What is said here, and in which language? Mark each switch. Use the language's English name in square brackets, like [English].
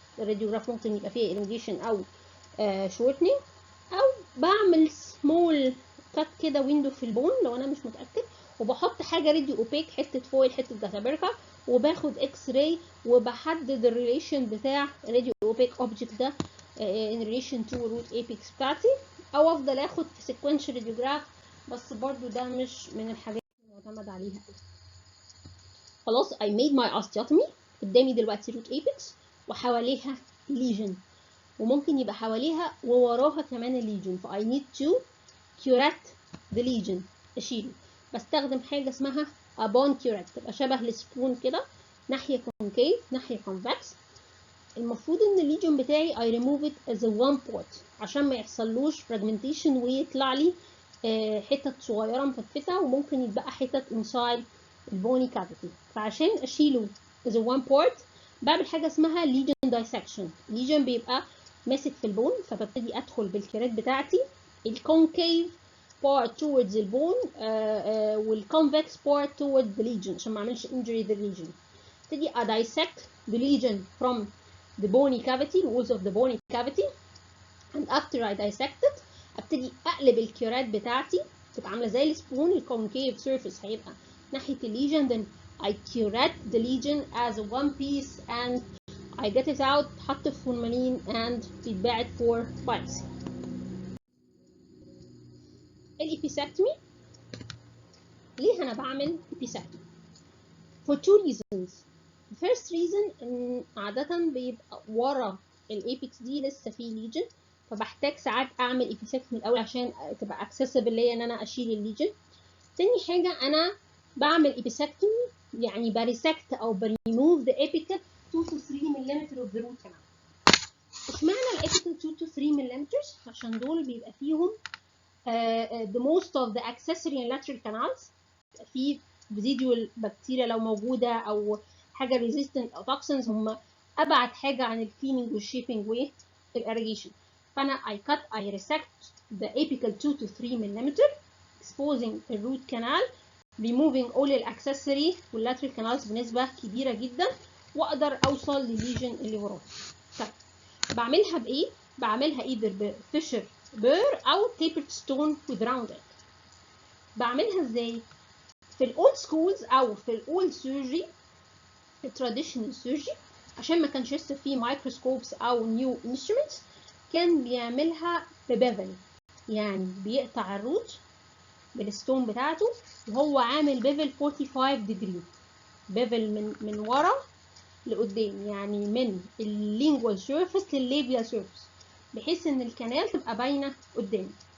[Arabic] الراديوجراف ممكن يبقى فيها elongation او shortening، او بعمل small cut كده ويندو في البون لو انا مش متاكد، وبحط حاجه راديو اوبيك، حته فويل، حته داتابركه، وباخد اكس راي وبحدد الريليشن بتاع الراديو اوبيك اوبجكت ده [English] in relation to root apex [Arabic] بتاعتي، او افضل اخد في [English] sequential radiograph، [Arabic] بس برضو ده مش من الحاجات المعتمد عليها. خلاص [English] I made my osteotomy، [Arabic] قدامي دلوقتي root apex وحواليها lesion، وممكن يبقى حواليها ووراها كمان الليجن، ف [English] I need to curate the lesion، [Arabic] اشيله. بستخدم حاجه اسمها a bone curate، تبقى شبه السبون كده، ناحيه concave ناحيه convex. المفروض ان الليجن بتاعي [English] I remove it as a one part [Arabic] عشان ما يحصلوش fragmentation ويطلع لي حتت صغيره مفتته، وممكن يتبقى حتت inside البوني كافيتي. فعشان اشيله as a one part بعمل حاجه اسمها lesion dissection. الليجن بيبقى ماسك في البون، فببتدي ادخل بالكيرات بتاعتي الكونكيف part towards البون والconvex part [English] towards the lesion [Arabic] عشان ما اعملش injury the lesion. [English] ابتدي dissect the lesion from the bony cavity, walls of the bony cavity, and after I dissect it [Arabic] ابتدي اقلب الكيرات بتاعتي تبقى عامله زي السبون، [English] الكونكيف surface [Arabic] هيبقى ناحيه الليجن، [English] then I curate the lesion as a one piece and I get it out, [Arabic] تحط في فورمالين [English] and [Arabic] بيتباعت [English] for biopsy. [Arabic] الإبيسكتومي، ليه أنا بعمل إبيسكتومي؟ [English] for two reasons. The first reason [Arabic] إن عادة بيبقى ورا الأبيكس دي لسه في ليجن، فبحتاج ساعات أعمل إبيسكتومي الأول عشان تبقى accessible ليا إن أنا أشيل الليجن. تاني حاجة أنا بعمل إبيسكتومي يعني بريسكت أو بريموف [English] the apical 2 to 3 [Arabic] ملم of the root canal. اشمعنى الأبيكال 2 to 3 ملم؟ عشان دول بيبقى فيهم [English] the most of the accessory and lateral canals، [Arabic] في residual بكتيريا لو موجودة أو حاجة resistant أو toxins، هم أبعد حاجة عن الكليننج والشيبنج والإريجيشن. فأنا [English] I resect the apical 2 to 3 [Arabic] ملم [English] exposing the root canal removing all [Arabic] الاكسسوري واللاترال canals بنسبة كبيرة جدا وأقدر أوصل للليجن اللي وراه. طيب بعملها بإيه؟ بعملها either بفيشر بير أو [English] tapered stone with round end. [Arabic] بعملها إزاي؟ في الأولد سكولز أو في الأولد سيرجري، في التراديشنال سيرجري، عشان ما كانش لسه في مايكروسكوبس أو نيو انسترومنتس، كان بيعملها ببيفل، يعني بيقطع الروت بالستون بتاعته وهو عامل بيفل 45 ديجري، بيفل من ورا لقدام، يعني من اللينجوال سيرفيس للليبيال سيرفيس، بحيث ان الكنال تبقى باينه قدام.